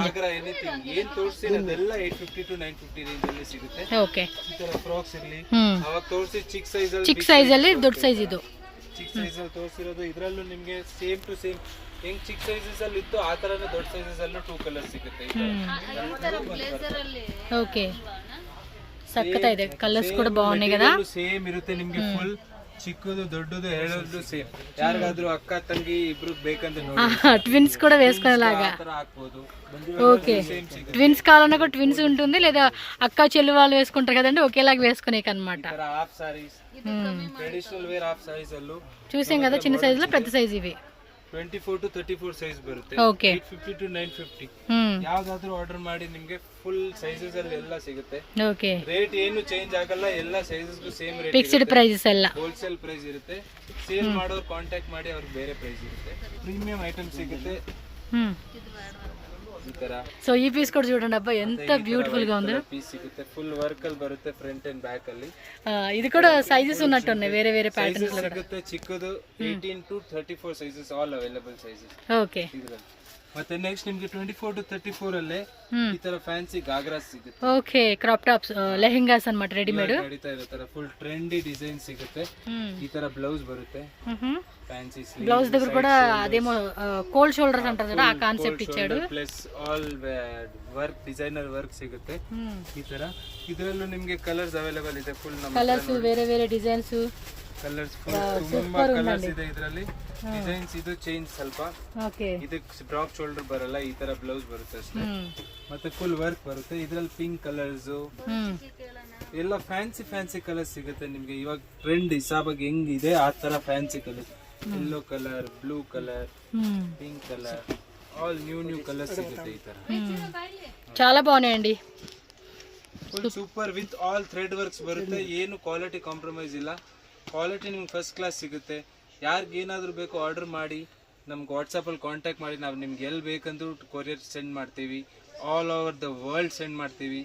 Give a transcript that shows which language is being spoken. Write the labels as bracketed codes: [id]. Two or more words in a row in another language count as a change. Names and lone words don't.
[kn] ಗಾಗ್ರಾ ಎನಿಥಿಂಗ್ ಏನ್ ತೋರಿಸ್ತೀರದೆಲ್ಲ 850 to 950 ರೇಂಜ್ ಅಲ್ಲಿ ಸಿಗುತ್ತೆ. ಓಕೆ, ಈ ತರ ಫ್ರಾಕ್ಸ್ ಇರ್ಲಿ, ಅವಾಗ ತೋರಿಸಿ ಚಿಕ್ಕ ಸೈಜ್ ಅಲ್ಲಿ ದೊಡ್ಡ ಸೈಜ್ ಇದು. ಚಿಕ್ಕ ಸೈಜ್ ಅಲ್ಲಿ ತೋರಿಸಿರೋದು. ಇದರಲ್ಲೂ ನಿಮ್ಗೆ [en] same to same [kn] ಹೆಂಗ್ ಚಿಕ್ಕ ಸೈಜಸ್ ಅಲ್ಲಿ ಇತ್ತು ಆ ತರನೇ ದೊಡ್ಡ ಸೈಜಸ್ ಅಲ್ಲೂ 2 ಕಲರ್ಸ್ ಸಿಗುತ್ತೆ. [te] ఓకే, సక్కతా ಇದೆ, కలర్స్ కూడా బాగున్నాయి కదా. [kn] ಸೇಮ್ ಇರುತ್ತೆ ನಿಮ್ಗೆ. ಫುಲ್ ಚಿಕ್ಕದು ದೊಡ್ಡದು ಎರಡು ಸೇಮ್. ಯಾರಿಗಾದ್ರೂ ಅಕ್ಕ ತಂಗಿ ಇಬ್ರು ಬೇಕಂತ ನೋಡಿ [te] ట్విన్స్ కూడా వేసుకునేలాగా. [kn] ಆ ತರ ಹಾಕ್ಬೋದು. [te] ఓకే, ట్విన్స్ కావాలన్నా కూడా ట్విన్స్ ఉంటుంది, లేదా అక్క చెల్లి వాళ్ళు వేసుకుంటారు కదండి, ఒకేలాగా వేసుకునేకి అనమాట. [kn] ಈ ತರ [en] half sarees, traditional wear half sarees [kn] ಅಲ್ಲೂ [te] చూసాం కదా, చిన్న సైజులో పెద్ద సైజ్ ఇవి. [kn] 24 to 34 ಸೈಜ್ ಬರುತ್ತೆ. ಓಕೆ, 850 to 950. ಯಾವ್ದಾದ್ರು ಆರ್ಡರ್ ಮಾಡಿ ನಿಮ್ಗೆ [en] full sizes [kn] ಅಲ್ಲಿ ಎಲ್ಲ ಸಿಗುತ್ತೆ. ಓಕೆ, ರೇಟ್ ಏನು ಚೇಂಜ್ ಆಗಲ್ಲ, ಎಲ್ಲ ಸೈಜಸ್ಗೂ [en] same rate, fixed prices [kn] ಎಲ್ಲ, [en] wholesale price [kn] ಇರುತ್ತೆ. ಸೇಲ್ ಮಾಡೋರು ಕಾಂಟ್ಯಾಕ್ಟ್ ಮಾಡಿ ಅವ್ರಿಗೆ ಬೇರೆ ಪ್ರೈಸ್ ಇರುತ್ತೆ. [en] premium item [kn] ಸಿಗುತ್ತೆ ಈ ತರ. [te] సో ఈ పీస్ కూడా చూడండి అబ్బా, ఎంత బ్యూటిఫుల్ గా ఉంది. [kn] ಪೀಸ್ ಸಿಗುತ್ತೆ, [en] full work [kn] ಅಲ್ಲಿ ಬರುತ್ತೆ, [en] front and back [kn] ಅಲ್ಲಿ. [te] ఇది కూడా సైజెస్ ఉన్నట్టు ఉన్నాయి, వేరే వేరే ప్యాటర్న్స్ లో [kn] ಸಿಗುತ್ತೆ. ಚಿಕ್ಕದು 18 to 34 ಸೈಜಸ್, [en] all available sizes. [kn] ಓಕೆ, ಮತ್ತೆ ನೆಕ್ಸ್ಟ್ ನಿಮ್ಗೆ 24 to 34 ಅಲ್ಲೇ ಈ ತರ ಫ್ಯಾನ್ಸಿ ಗಾಗ್ರಾಸ್ ಸಿಗುತ್ತೆ. ಓಕೆ, [en] crop tops, [kn] ಲೆಹೆಂಗಾಸ್ ಅನ್మాట, ರೆಡಿಮೇಡ್ ನಡೀತಾ ಇರೋ ತರ [en] full trendy design [kn] ಸಿಗುತ್ತೆ. ಈ ತರ ಬ್ಲೌಸ್ ಬರುತ್ತೆ, ಫ್ಯಾನ್ಸಿ [te] బ్లౌజ్ దగ్గర కూడా అదేమో [en] cold shoulders [te] అంటారు కదా, ఆ కాన్సెప్ట్ ఇచ్చాడు. [en] plus all work, designer work [kn] ಸಿಗುತ್ತೆ ಈ ತರ. ಇದರಲ್ಲೂ ನಿಮ್ಗೆ [en] colours available [kn] ಇದೆ, ಫುಲ್ ಕಲರ್ಸ್, ಬೇರೆ ಬೇರೆ ಡಿಸೈನ್ಸ್, ಕಲರ್ಸ್ ತುಂಬಾ ಕಲರ್ಸ್ ಇದೆ ಇದರಲ್ಲಿ. ಡಿಸೈನ್ಸ್ ಇದು ಚೇಂಜ್ ಸ್ವಲ್ಪ. ಓಕೆ, ಇದಕ್ಕೆ [en] drop shoulder [kn] ಬರಲ್ಲ, ಈ ತರ ಬ್ಲೌಸ್ ಬರುತ್ತೆ ಅಷ್ಟೇ. ಮತ್ತೆ [en] full work [kn] ಬರುತ್ತೆ. ಇದ್ರಲ್ಲಿ [en] pink colours [kn] ಎಲ್ಲ [en] fancy fancy colours [kn] ಸಿಗುತ್ತೆ ನಿಮ್ಗೆ. ಇವಾಗ ಟ್ರೆಂಡ್ ಹಿಸಾಬಾಗಿ ಹೆಂಗಿದೆ ಆ ತರ [en] fancy colour, yellow colour, blue colour, pink colour, all new colours [kn] ಸಿಗುತ್ತೆ ಈ ತರ. [te] చాలా బాగున్నాయండి. [en] full super with all thread works [kn] ಬರುತ್ತೆ. ಏನು [en] quality compromise [kn] ಇಲ್ಲ, ಕ್ವಾಲಿಟಿ ನಿಮ್ಗೆ [en] first class [kn] ಸಿಗುತ್ತೆ. ಯಾರಿಗೆ ಏನಾದರೂ ಬೇಕು ಆರ್ಡರ್ ಮಾಡಿ ನಮ್ಗೆ ವಾಟ್ಸಪ್ಪಲ್ಲಿ ಕಾಂಟ್ಯಾಕ್ಟ್ ಮಾಡಿ, ನಾವು ನಿಮ್ಗೆ ಎಲ್ಲಿ ಬೇಕಂದ್ರೂ [en] courier send [kn] ಮಾಡ್ತೀವಿ, [en] all over the world send [kn] ಮಾಡ್ತೀವಿ.